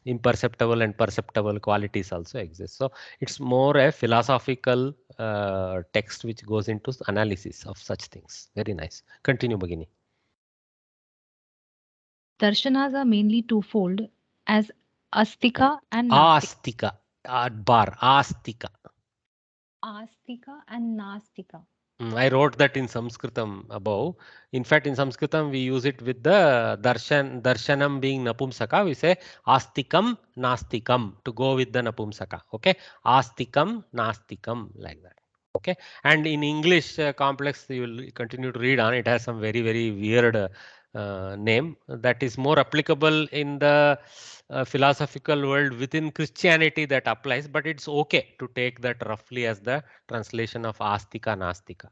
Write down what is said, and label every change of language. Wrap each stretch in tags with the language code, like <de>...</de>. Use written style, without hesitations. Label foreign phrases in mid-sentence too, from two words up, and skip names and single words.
<en>Imperceptible and perceptible qualities also exist. So it's more a philosophical text which goes into analysis of such things. Very nice. Continue, Bhagini. Darshanas are mainly twofold as Astika and Nastika. Astika. Bar. Astika. Astika and Nastika. I wrote that in Sanskritam above. In fact, in Sanskritam, we use it with the darshanam being napumsaka. We say</en> <sa>astikam, nastikam</sa> <en>to go with the napumsaka. Okay,</en> <sa>astikam, nastikam,</sa> <en>like that. Okay, and in English complex, you will continue to read on. It has some very, very weird name that is more applicable in the philosophical world within Christianity that applies, but it's okay to take that roughly as the translation of Astika Nastika.</en>